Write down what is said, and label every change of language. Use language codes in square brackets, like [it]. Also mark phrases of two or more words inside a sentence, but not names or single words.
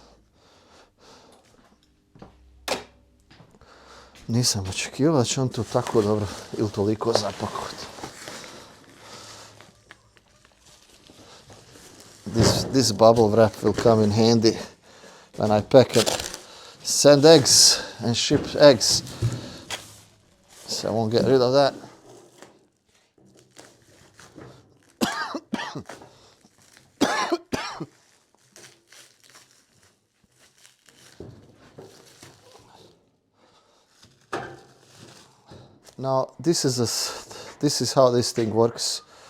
[sr] Nisam očekivao da će on to tako dobro ili toliko zapakovati. [en] This bubble wrap will come in handy when I pack and send eggs and ship eggs. So I won't get rid of that. Now this is how this thing works.